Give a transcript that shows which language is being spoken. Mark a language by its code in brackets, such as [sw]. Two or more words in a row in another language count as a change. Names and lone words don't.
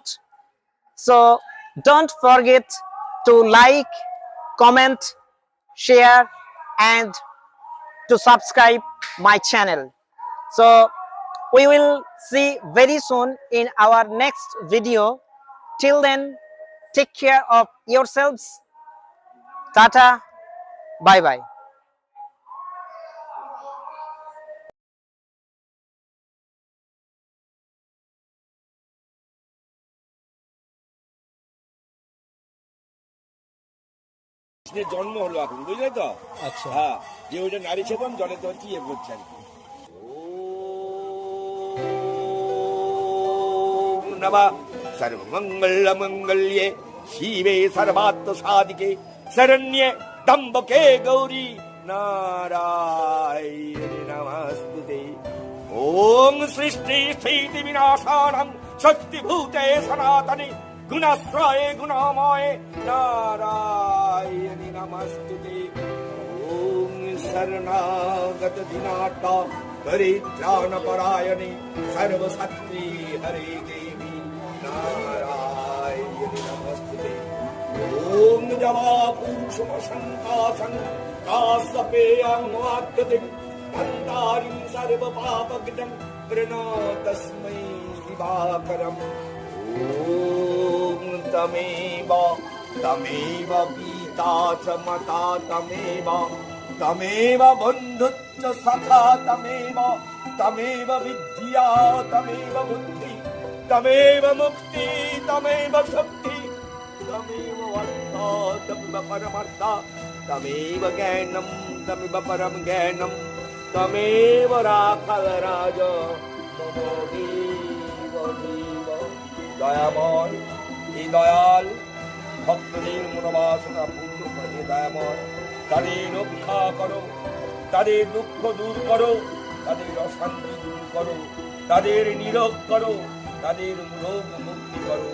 [en] So don't forget to like, comment, share and to subscribe my channel. So we will see very soon in our next video. Till then, take care of yourselves. Tata, bye bye. [bn] কৃষ্ণের জন্ম হলো এখন, বুঝলে তো? আচ্ছা, হ্যাঁ, যে ওইটা নারী ছেদন জলে তো হচ্ছে ইয়ে করছে আর কি। [sa] ওম নমঃ সর্বমঙ্গল মঙ্গল্যে শিবে সর্বার্থ সাধিকে শরণ্যে ত্র্যম্বকে গৌরী নারায়ণী নমস্তুতে। ওম সৃষ্টি স্থিতি বিনাশানং শক্তিভূতে সনাতনে গুণাশ্রয়ে গুণময়ে নারায়ণী নমস্তুতে। ওম শরণাগত দিনাথ পরিত্রাণপরায়ণে সর্বশক্তি হরে দেবী নারায়ণী নমস্তুতে। ওম জবাকুসুমশঙ্কাসং কাশ্যপেয়ং মুআদ্যতিং ধন্তারিং সর্বপাপকৃতং প্রণতস্मै দিবাকরम्। ওম তমেব তমেব পিতা চ মাতা তমেব তমেব বন্ধুশ্চ সখা তমেব তমেব বিদ্যা তমেব বুদ্ধি তমেব মুক্তি তমেব শক্তি তমেব অর্থ তমেব পরমার্থ তমেব জ্ঞানম তমেব পরম জ্ঞানম তমেব রাখল রাজ মম দেব দেব। [bn] দয়াময় এই দয়াল ভক্তদের মনোবাসনা পূর্ণ করে দয়াময় তাদের রক্ষা করো, তাদের দুঃখ দূর করো, তাদের অশান্তি দূর করো, তাদের নিরোগ করো, তাদের রোগ মুক্তি করো।